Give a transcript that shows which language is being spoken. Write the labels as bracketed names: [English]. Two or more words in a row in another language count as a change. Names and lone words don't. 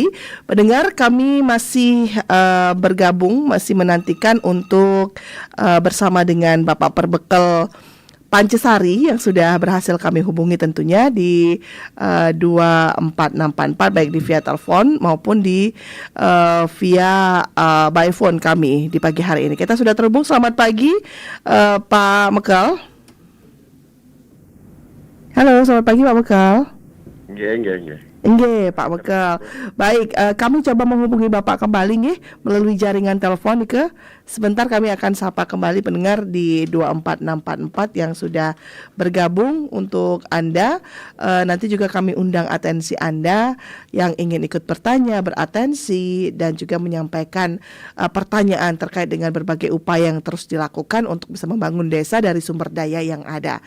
[Indonesian] Pendengar, kami masih bergabung, masih menantikan untuk bersama dengan Bapak Perbekal Pancesari yang sudah berhasil kami hubungi tentunya di 24644 baik di via telepon maupun di via [English] by phone [Indonesian] kami di pagi hari ini. Kita sudah terhubung. Selamat pagi Pak Mekal. Halo, selamat pagi Pak Mekal. Nggih. Nggih, Pak Mekal. Baik, kami coba menghubungi Bapak kembali nggih melalui jaringan telepon ke. Sebentar kami akan sapa kembali pendengar di 24644 yang sudah bergabung untuk Anda. Nanti juga kami undang atensi Anda yang ingin ikut bertanya, beratensi dan juga menyampaikan pertanyaan terkait dengan berbagai upaya yang terus dilakukan untuk bisa membangun desa dari sumber daya yang ada.